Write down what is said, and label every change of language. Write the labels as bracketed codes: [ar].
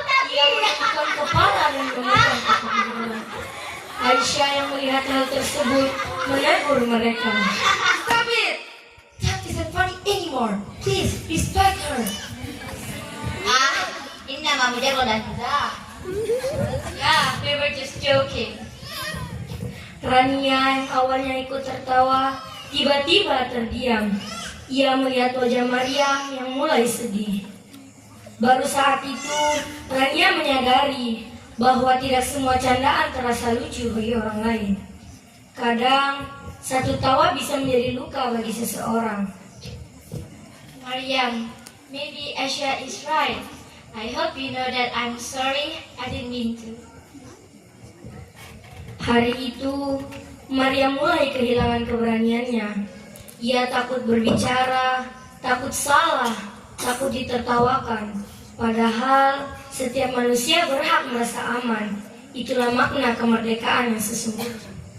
[id] Ia menundukkan kepala dan memegang kepala. Aisyah yang melihat hal tersebut menegur mereka. [en] Stop it! That isn't funny anymore. Please respect her. [ar] إنما مجرد مزاح. [en] Yeah, we were just joking. [id] Rania yang awalnya ikut tertawa, tiba-tiba terdiam. Ia melihat wajah Maryam yang mulai sedih. Baru saat itu, Rania menyadari bahwa tidak semua candaan terasa lucu bagi orang lain. Kadang, satu tawa bisa menjadi luka bagi seseorang. [en] Maryam, maybe Aisha is right. I hope you know that I'm sorry. I didn't mean to. [id] Hari itu, Maryam mulai kehilangan keberaniannya. Ia takut berbicara, takut salah, takut ditertawakan. Padahal, setiap manusia berhak merasa aman. Itulah makna kemerdekaan yang sesungguhnya.